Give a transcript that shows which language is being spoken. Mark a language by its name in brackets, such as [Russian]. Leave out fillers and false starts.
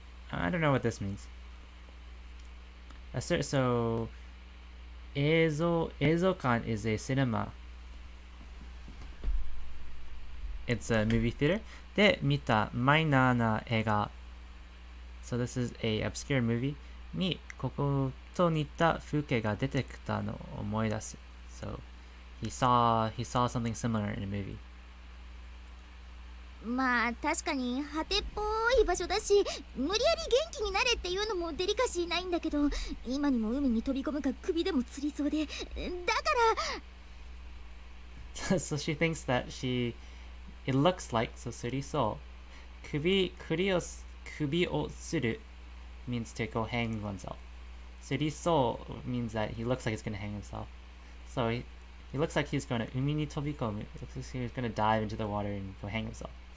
[English] I don't know what this means. So, 映像館 is a cinema. It's a movie theater. [Japanese] で、見たマイナーな映画 [English] So this is a obscure movie [Japanese] にここと似た風景が出てきたのを思い出す。 [English] So he saw something similar in a movie. [Japanese] まあ確かに果てっぽい場所だし、無理やり元気になれっていうのもデリカシーないんだけど、今にも海に飛び込むか首でも吊りそうで、だから。 [English] So she thinks that it looks like, so [Japanese] 釣りそう。首を吊る [English] means to go hang oneself. [Japanese] 釣りそう [English] means that he looks like he's going to hang himself. So he looks like he's going to [Japanese] 海に飛び込む. [English] It looks like he's going to dive into the water and go hang himself.